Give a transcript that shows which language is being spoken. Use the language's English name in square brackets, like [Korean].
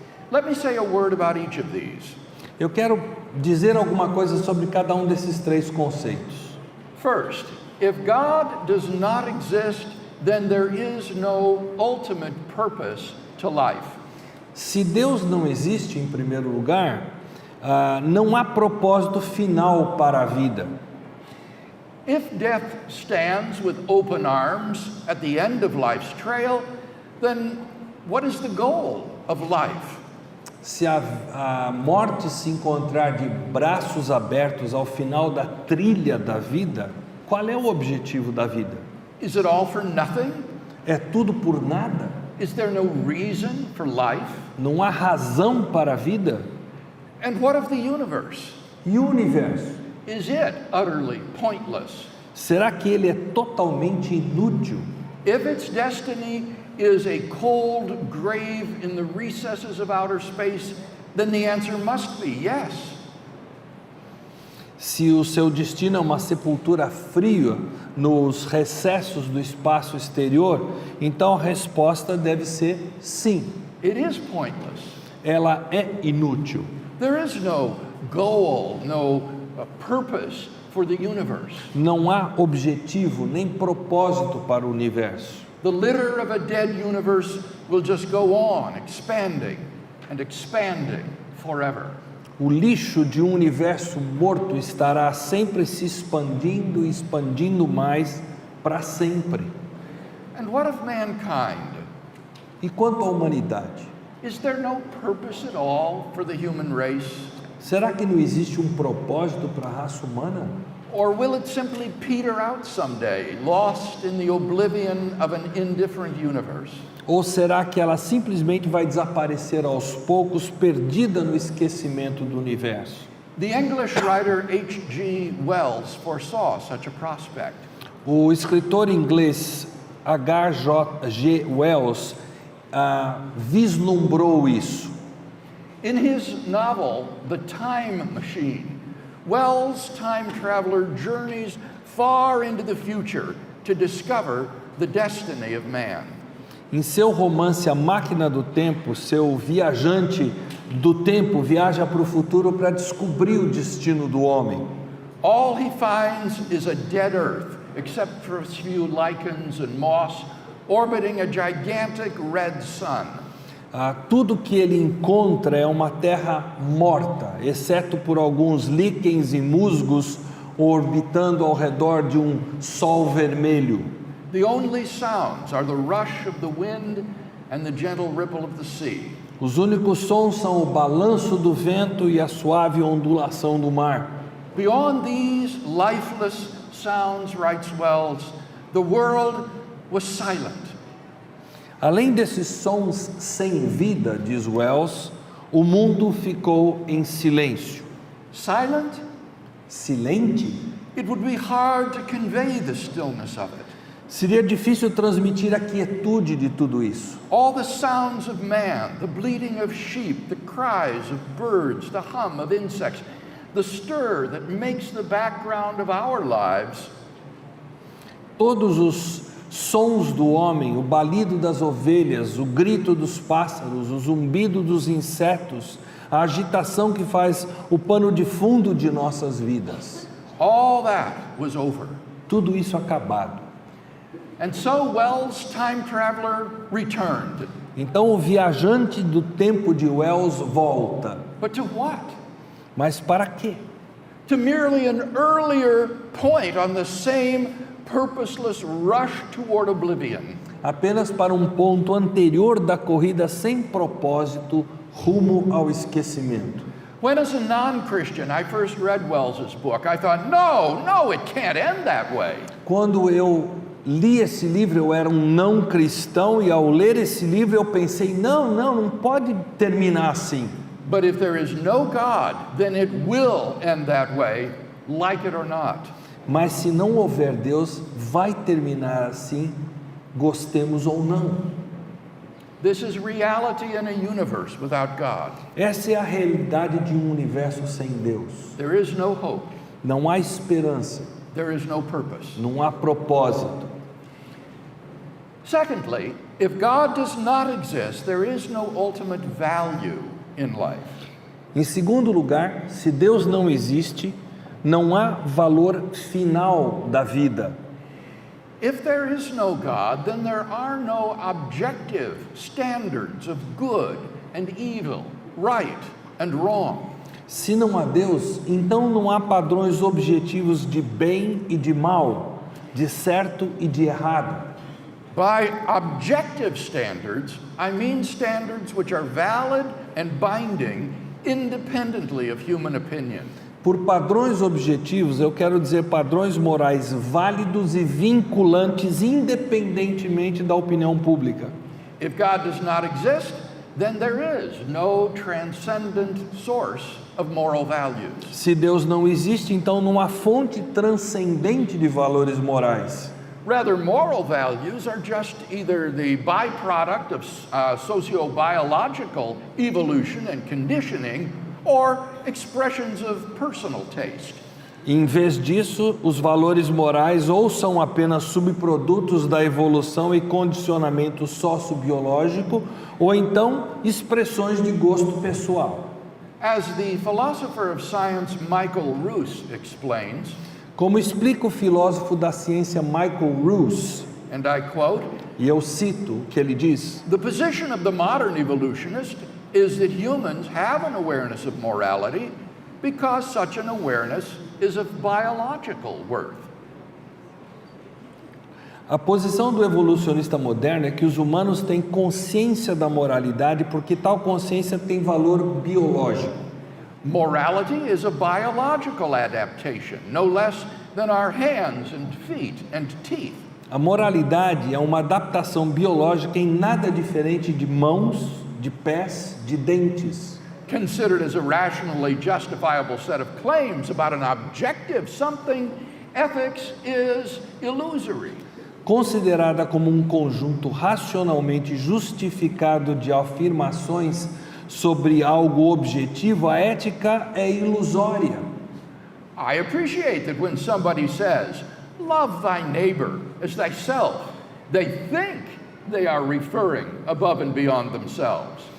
[English] Let me say a word about each of these. [Portuguese] Eu quero dizer alguma coisa sobre cada um desses três conceitos. [English] First, if God does not exist, then there is no ultimate purpose to life. [Portuguese] Se Deus não existe, em primeiro lugar, não há propósito final para a vida. [English] If death stands with open arms at the end of life's trail, then what is the goal of life? [Portuguese] Se a morte se encontrar de braços abertos ao final da trilha da vida, qual é o objetivo da vida? [English] Is it all for nothing? [Portuguese] É tudo por nada? [English] Is there no reason for life? [Portuguese] Não há razão para a vida? [English] And what of the universe? [Portuguese] E o universo? [English] Is it utterly pointless? [Portuguese] Será que ele é totalmente inútil? [English] If its destiny is a cold grave in the recesses of outer space, then the answer must be yes. [Portuguese] Se o seu destino é uma sepultura fria nos recessos do espaço exterior, então a resposta deve ser sim. [English] It is pointless. [Portuguese] Ela é inútil. [English] There is no goal, no purpose for the universe. [Portuguese] Não há objetivo nem propósito para o universo. [English] The litter of a dead universe will just go on expanding and expanding forever. [Portuguese] O lixo de um universo morto estará sempre se expandindo e expandindo mais para sempre. [English] And what of mankind? [Portuguese] E quanto à humanidade? [English] Is there no purpose at all for the human race? [Portuguese] Será que não existe um propósito para a raça humana? [English] Or will it simply peter out someday, lost in the oblivion of an indifferent universe? [Portuguese] Ou será que ela simplesmente vai desaparecer aos poucos, perdida no esquecimento do universo? [English] The English writer H.G. Wells foresaw such a prospect. [Portuguese] O escritor inglês H.G. Wells vislumbrou isso. [English] In his novel, The Time Machine, Wells' time traveler journeys far into the future to discover the destiny of man. [Portuguese] Em seu romance A Máquina do Tempo, seu viajante do tempo viaja para o futuro para descobrir o destino do homem. [English] All he finds is a dead earth, except for a few lichens and moss, orbiting a gigantic red sun. [Portuguese] Tudo que ele encontra é uma terra morta, exceto por alguns líquens e musgos orbitando ao redor de um sol vermelho. [English] The only sounds are the rush of the wind and the gentle ripple of the sea. [Portuguese] Os únicos sons são o balanço do vento e a suave ondulação do mar. [English] Beyond these lifeless sounds, writes Wells, the world was silent. [Portuguese] Além desses sons sem vida, diz Wells, o mundo ficou em silêncio. [English] Silent? [Portuguese] Silente? [English] It would be hard to convey the stillness of it. [Portuguese] Seria difícil transmitir a quietude de tudo isso. [English] All the sounds of man, the bleating of sheep, the cries of birds, the hum of insects, the stir that makes the background of our lives. [Portuguese] Todos os sons do homem, o balido das ovelhas, o grito dos pássaros, o zumbido dos insetos, a agitação que faz o pano de fundo de nossas vidas. [English] All that was over. [Portuguese] Tudo isso acabado. [English] And so Wells' time traveler returned. [Portuguese] Então o viajante do tempo de Wells volta. [English] But to what? [Portuguese] Mas para quê? [English] To merely an earlier point on the same purposeless rush toward oblivion. [Portuguese] Apenas para um ponto anterior da corrida sem propósito rumo ao esquecimento. [English] When as a non-Christian I first read Wells's book, I thought, no, it can't end that way. [Portuguese] Quando eu li esse livro, eu era um não cristão, e ao ler esse livro eu pensei, não pode terminar assim. [English] But if there is no God, then it will end that way, like it or not. [Portuguese] Mas se não houver Deus, vai terminar assim, gostemos ou não. [English] This is reality in a universe without God. [Portuguese] Essa é a realidade de um universo sem Deus. [English] There is no hope. [Portuguese] Não há esperança, [English] There is no purpose. [Portuguese] não há propósito. [English] Secondly, if God does not exist, there is no ultimate value in life. [Portuguese] Em segundo lugar, se Deus não existe, não há valor final da vida. [English] If there is no God, then there are no objective standards of good and evil, right and wrong. [Portuguese] Se não há Deus, então não há padrões objetivos de bem e de mal, de certo e de errado. [English] By objective standards, I mean standards which are valid and binding independently of human opinion. [Portuguese] Por padrões objetivos, eu quero dizer padrões morais válidos e vinculantes independentemente da opinião pública. [English] If God does not exist, then there is no transcendent source of moral values. [Portuguese] Se Deus não existe, então não há fonte transcendente de valores morais. [English] Rather, moral values are just either the byproduct of socio-biological evolution and conditioning or expressions of personal taste. [Portuguese] Em vez disso, os valores morais ou são apenas subprodutos da evolução e condicionamento sociobiológico, ou então expressões de gosto pessoal. [English] As the philosopher of science Michael Ruse explains, [Portuguese] Como explica o filósofo da ciência Michael Ruse, [English] and I quote, [Portuguese] e eu cito o que ele diz: [English] "The position of the modern evolutionist is that humans have an awareness of morality because such an awareness is of biological worth." [Portuguese] A posição do evolucionista moderno é que os humanos têm consciência da moralidade porque tal consciência tem valor biológico. [English] Morality is a biological adaptation, no less than our hands and feet and teeth. [Portuguese] A moralidade é uma adaptação biológica em nada diferente de mãos, de pés, de dentes. [English] Considered as a rationally justifiable set of claims about an objective something, ethics is illusory. [Portuguese] Considerada como um conjunto racionalmente justificado de afirmações sobre algo objetivo, a ética é ilusória. [English] I appreciate that when somebody says, "Love thy neighbor as thyself," they think they are referring above and beyond themselves.